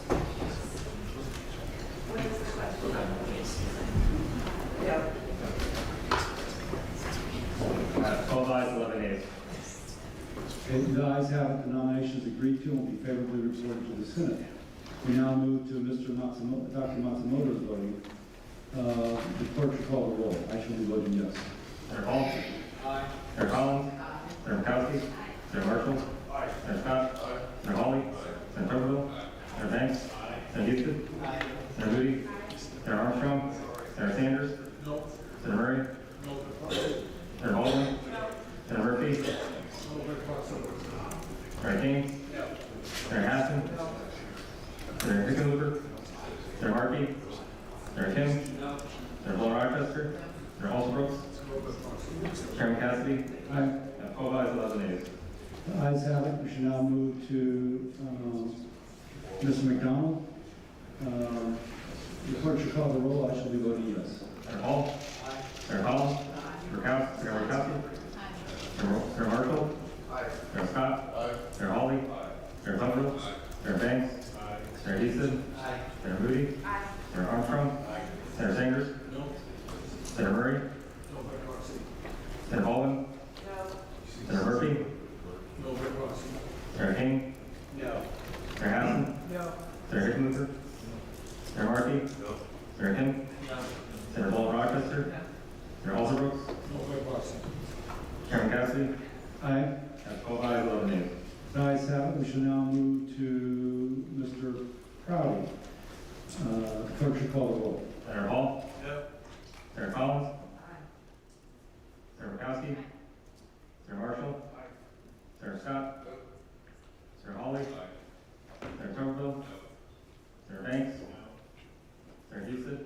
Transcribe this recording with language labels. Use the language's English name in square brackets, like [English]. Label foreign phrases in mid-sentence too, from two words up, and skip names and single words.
[English] Have 12 ayes, 11 nays. Okay, the ayes have it. The nominations agreed to and will be favorably reported to the Senate. We now move to Mr. Matsumoto, Dr. Matsumoto's voting. The clerk will call the roll. I shall be voting yes. Senator Hall. Aye. Senator Collins. Senator Mikowski. Senator Marshall. Aye. Senator Scott. Aye. Senator Hawley. Senator Tuberville. Senator Banks. Senator Houston. Senator Moody. Senator Armstrong. Senator Sanders. No. Senator Murray. No. Senator Baldwin. Senator Murphy. Senator King. Senator Hassan. Senator Hickenlooper. Senator Markey. Senator Kim. Senator Bill Rochester. Senator Alsbrooks. Chairman Cassidy. Aye. 12 ayes, 11 nays. The ayes have it. We should now move to Mr. McDonald. The clerk should call the roll. I shall be voting yes. Senator Hall. Senator Collins. Senator Mikowski. Senator Marshall. Senator Scott. Senator Hawley. Senator Tuberville. Senator Banks. Senator Houston. Senator Moody. Senator Armstrong. Senator Sanders. Senator Murray. Senator Baldwin. Senator Murphy. Senator King. Senator Hassan. Senator Hickenlooper. Senator Markey. Senator Kim. Senator Bill Rochester. Senator Alsbrooks. Chairman Cassidy. Aye. 12 ayes, 11 nays. The ayes have it. We shall now move to Mr. Prouty. The clerk should call the roll. Senator Hall. Senator Collins. Senator Mikowski. Senator Marshall. Senator Scott. Senator Hawley. Senator Tuberville. Senator Banks. Senator Houston.